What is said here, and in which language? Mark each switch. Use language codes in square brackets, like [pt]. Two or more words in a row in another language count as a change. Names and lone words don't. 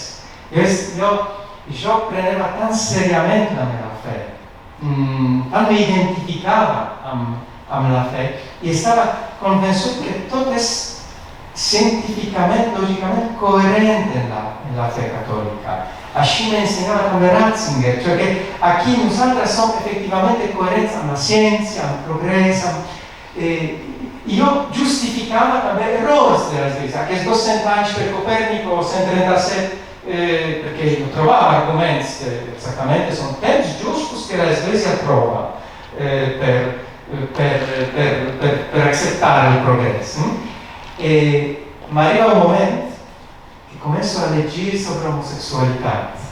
[ca] Jo preneva tan seriament la meva fe, tant m'identificava amb la fe i estava convençut que tot és científicament, lògicament coherent en la fe catòlica. Així m'ensenyava també Ratzinger, cioè que aquí nosaltres som efectivament coherents amb la ciència, amb el progrés, i jo justificava també errors de l'Església. Aquests 200 anys per Copèrnico, 137, [it] perché non trovava argomenti esattamente, sono temps giusti che l'Església trova per accettare il progresso. Ma arriva un momento che comincio a leggere sobre omosessualità.